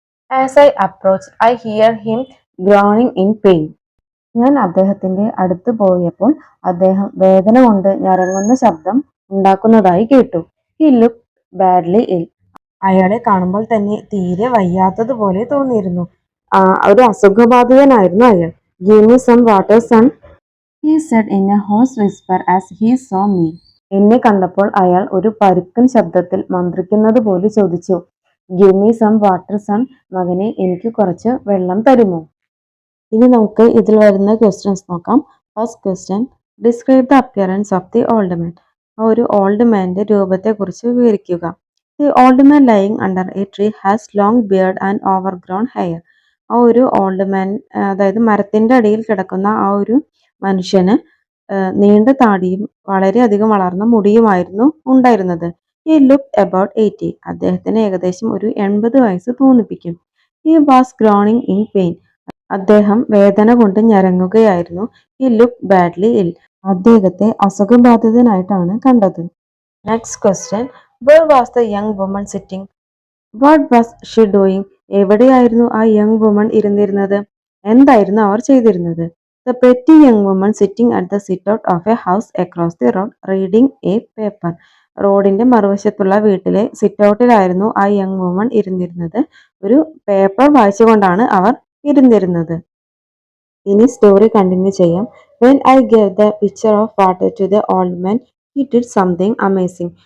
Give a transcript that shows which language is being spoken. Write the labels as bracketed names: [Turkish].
[English] As I approach I hear him groaning in pain. [Malayalam] ഞാൻ അദ്ദേഹത്തിന്റെ അടുത്ത് പോയപ്പോൾ അദ്ദേഹം വേദന കൊണ്ട് ഞരങ്ങുന്ന ശബ്ദം ഉണ്ടാക്കുന്നതായി കേട്ടു. [English] He look badly ill. [Malayalam] അയാളെ കാണുമ്പോൾ തന്നെ തീരെ വയ്യാത്തതുപോലെ തോന്നിയിരുന്നു. ഒരു അസുഖബാധിതനായിരുന്നു അയാൾ. [English] Give me some water son, he said in a hoarse whisper as he saw me. [Malayalam] എന്നെ കണ്ടപ്പോൾ അയാൾ ഒരു പരുക്കൻ ശബ്ദത്തിൽ മന്ത്രിക്കുന്നത് പോലെ ചോദിച്ചു, [English] Give me some water son. [Malayalam] മകനെ, എനിക്ക് കുറച്ച് വെള്ളം തരുമോ? ഇനി നമുക്ക് ഇതിൽ വരുന്ന ക്വസ്റ്റ്യൻസ് നോക്കാം. [English] First question, describe the appearance of the old man. [Malayalam] ആ ഒരു ഓൾഡ് മാൻ്റെ രൂപത്തെക്കുറിച്ച് വിവരിക്കുക. [English] The old man lying under a tree has long beard and overgrown hair. [Malayalam] ആ ഒരു ഓൾഡ് മാൻ, അതായത് മരത്തിന്റെ അടിയിൽ കിടക്കുന്ന ആ ഒരു മനുഷ്യന് നീണ്ട താടിയും വളരെയധികം വളർന്ന മുടിയുമായിരുന്നു ഉണ്ടായിരുന്നത്. [English] He looked about 80. [Malayalam] അദ്ദേഹത്തിന് ഏകദേശം ഒരു 80 വയസ്സ് തോന്നിപ്പിക്കും. [English] He was groaning in pain. [Malayalam] അദ്ദേഹം വേദന കൊണ്ട് ഞരങ്ങുകയായിരുന്നു. [English] He looked badly ill. [Malayalam] അദ്ദേഹത്തെ അസുഖബാധിതനായിട്ടാണ് കണ്ടത്. [English] Next question, where was the young woman sitting? What was she doing? [Malayalam] എവിടെയായിരുന്നു ആ യങ് വുമൺ ഇരുന്നിരുന്നത്? എന്തായിരുന്നു അവർ ചെയ്തിരുന്നത്? [English] The pretty young woman sitting at the sit-out of a house across the road reading a paper. [Malayalam] റോഡിന്റെ മറുവശത്തുള്ള വീട്ടിലെ സിറ്റൗട്ടിലായിരുന്നു ആ young woman ഇരുന്നിരുന്നത്. ഒരു paper വായിച്ചുകൊണ്ടാണ് അവർ ഇരുന്നിരുന്നത്. ഇനി story continue ചെയ്യാം. [English] When I gave the picture of water to the old man he did something amazing.